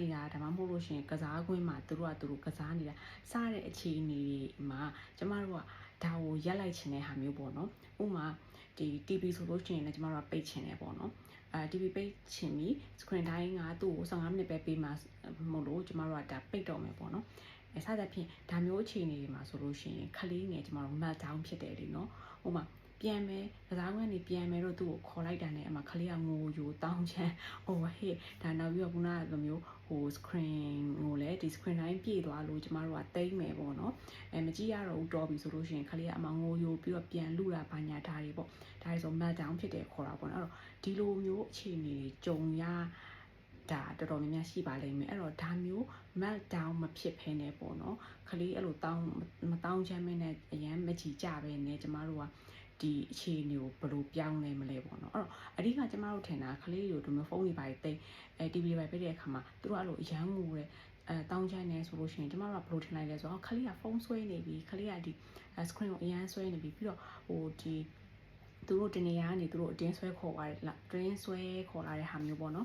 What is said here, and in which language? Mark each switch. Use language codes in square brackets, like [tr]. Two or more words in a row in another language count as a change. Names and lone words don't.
[my] နေတာဒါမှမဟုတ်လို့ရှိရင်ကစားကွင်းမှာတို့ကစားနေတာစတဲ့အခြေအနေမှာကျမတို့ကဒါကိုရက်လိုက်ချင်တဲ့ဟာမျိုးပေါ့နော်ဥပမာဒီ TV ဆိုလို့ရှိရင်လည်းကျမတို့ကပိတ်ချင်တယ်ပေါ့နော်TV ပိတ်ချင်ပြီး [en] screen time [my] ကသူ့ကို15မိနစ်ပဲပေးမှမဟုတ်လို့ကျမတို့ကဒါပိတ်တော့မယ်ပေါ့နော်စသဖြ င့်ဒါမျိုးအခြေအနေတွေမှာဆိုလို့ရှိရင်ခလေးငယ်ကျမတို့ [en] melt down [my] ဖြစ်တယ်လေနော်ဥပမာပြန်မယ်ကစားကွင်းကနေပြန်မယ်တော့သူ့ကိုခေါ်လိုက်တာနဲ့အမှခလေးကငိုယိုတောင်းချမ်းဟိုဟေ့ဒါနောက်ပြီးတော့ခုနကလိုမျိုးဟို screen ကိုလည်း ဒီ [en] screen time [my] ပြည့်သွားလို့ကျမတို့ကတိမ့်မယ်ပေါ့နော်မကြည့်ရတော့ဘူးတော်ပြီဆိုလို့ရှိရင်ခလေးကအမှငိုယိုပြီးတော့ပြန်လူတာဘာညာဒါတွေပေါ့ဒါတွေဆို [en] melt down [my] ဖြစ်တယ်ခေါ်တာပေါ့နော်အဲ့တော့ ဒီလိုမျိုးအခြေအနေကြုံရဒါတော်တော်များများရှိပါလိမ့်မယ်အဲ့တော့ဒါမျိုး [en] melt down [my] မဖြစ်ဖ ೇನೆ ပေါ့နော်ခလေးအဲ့လိုမတော င်းချမ်းမင်းနဲ့အရန်မကြည်ကြပဲနဲ့ကျမတို့ကဒီအခြေအနေကိုဘယ်လိုပြောင်းလဲမလဲပေါ့နော်အဲ့တော့အဓိကကျမတို့ထင်တာခလေးတွေကိုဒီမျိုးဖုန်းတွေပါတိတ်TV တွေပါပြတဲ့အခါမှာသူတို့အဲ့လိုအရန်ငိုတယ်တောင်းချမ်းနေဆိုလို့ရှိရင်ကျမတို့ကဘယ်လိုထင်လိုက်လဲဆိုတော့ခလေးကဖုန်းဆွဲနေပြီခလေးကဒီ [en] screen ကို [my] အရန်ဆွဲနေပြီပြီးတော့ဟိုဒီသူတို့တနေရာကနေသူတို့အတင်းဆွဲခေါ်သွားတယ်လားတင်းဆွဲခေါ်လာတဲ့ဟာမျိုးပေါ့နော်